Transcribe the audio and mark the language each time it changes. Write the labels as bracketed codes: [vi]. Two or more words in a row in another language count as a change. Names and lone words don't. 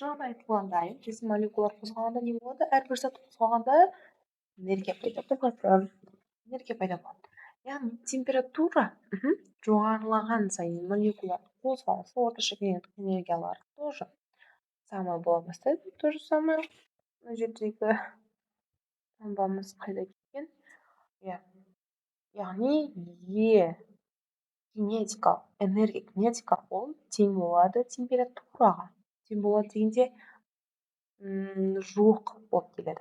[kk] Жаңағыда айтылғандай, біздің молекулалар қозғалғанда не болады? Әрбір зат қозғалғанда энергия пайда болады. Энергия пайда болады. Яғни температура жоғарылаған сайын молекула қозғалысы, орташа энергиялары [ru] тоже самое [kk] бола бастайды. [ru] То же самое [kk] мына жердегі таңбамыз қайда кеткен? Иә. Яғни энергия кинетикалық ол тең болады температураға. Тең болады дегенде жуық болып келеді.